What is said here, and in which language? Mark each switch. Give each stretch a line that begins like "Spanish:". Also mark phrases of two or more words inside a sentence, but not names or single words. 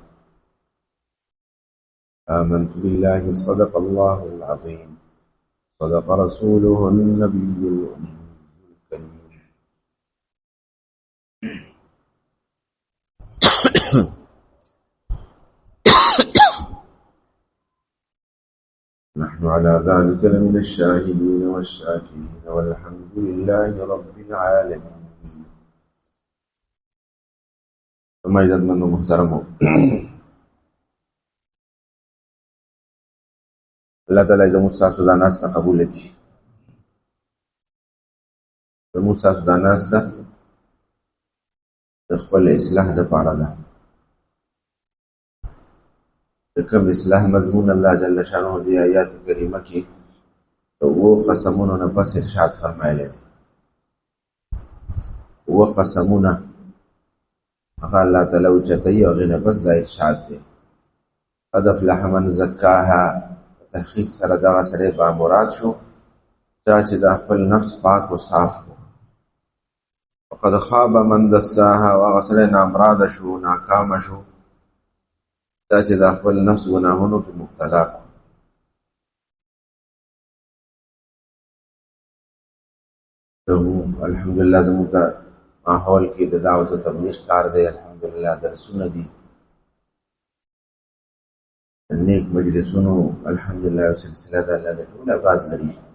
Arabic: آمنت بالله صدق الله العظيم صدق رسوله النبي الأمي الكريم نحن على ذلك لمن الشاهدين والشاكرين والحمد لله رب العالمين ثم إذا من
Pashto: محترمه الله تعالی زموږ ستاسو دا ناسته قبوله کړي زموږ ستاسو دا ناسته د خپل اصلاح دپاره ده د کوم اصلاح مضمون الله جل شانه دی آیات کریمه کې د اوو قسمونو نه پس ارشاد فرمایلی دی اووه قسمونه هغه الله تعالی اوچتوي او هغې نه پس دا ارشاد دی
Arabic: قد افلح من زکاها
Pashto: تحقیق سره دغه سړی بامراد شو چا چې د خپل نفس پاک و صاف کړو
Arabic: وقد خاب من دساها
Pashto: او هغه سړی نامراده شو ناکامه شو چا چې د خپل نفس ګناهونو کې مبتلا کړو الحمدلله زموږ د ماحول کې د دعوت و تبلیغ کار دی الحمدلله درسونه دي نیک مجلسونو الحمدلله یو سلسله ده الله د ټول آباد لري